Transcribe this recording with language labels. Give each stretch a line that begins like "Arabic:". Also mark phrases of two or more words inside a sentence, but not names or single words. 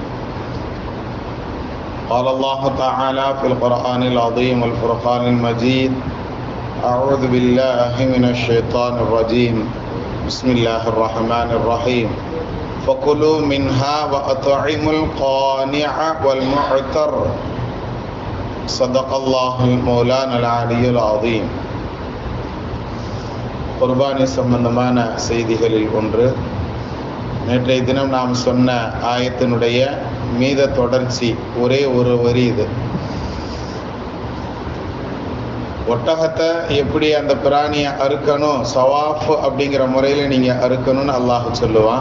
Arabic: قال الله تعالى في القرآن العظيم والفرقان المجيد: أعوذ بالله من الشيطان الرجيم. بسم الله الرحمن الرحيم. فكلوا منها وأطعموا القانع والمعتر. صدق الله المولانا العلي العظيم.
Tamil: குர்பானி சம்பந்தமான செய்திகளில் ஒன்று, நேற்றைய தினம் நாம் சொன்ன ஆயத்தினுடைய மீத தொடர்ச்சி, ஒரே ஒரு வரி இது. ஒட்டகத்தை எப்படி அந்த பிராணியை அறுக்கணும், சவாஃப் அப்படிங்கிற முறையில் நீங்கள் அறுக்கணும்னு அல்லாஹ் சொல்லுவான்.